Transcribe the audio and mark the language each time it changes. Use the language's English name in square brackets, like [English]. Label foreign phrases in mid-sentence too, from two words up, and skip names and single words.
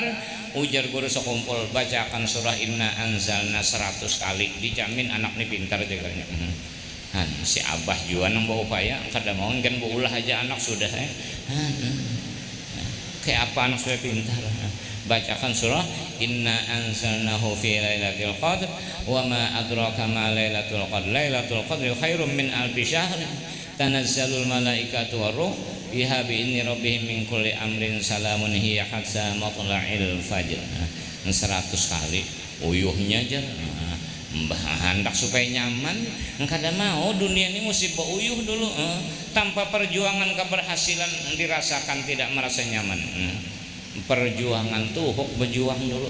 [Banjar] Ujar guru sekumpul bacakan surah Inna Anzalna 100 kali, dijamin anak ini pintar juga. Si abah juga nang bawa upaya kada mau kan ulah aja anak sudah kayak apa anak sudah pintar. Bacakan surah [Arabic] إنا أنزلناه في ليلة القدر وما أدراك ما ليلة القدر. ليلة القدر خير من ألف شهر تنزل الملائكة والروح فيها بإذن ربهم من كل أمر سلام هي حتى مطلع الفجر. [Banjar] 100 kali uyuhnya aja. Mbah hendak supaya nyaman, kada mau dunia ini mesti uyuh dulu. [Indonesian] Tanpa perjuangan keberhasilan dirasakan tidak merasa nyaman. [Banjar] Perjuangan tuh berjuang dulu.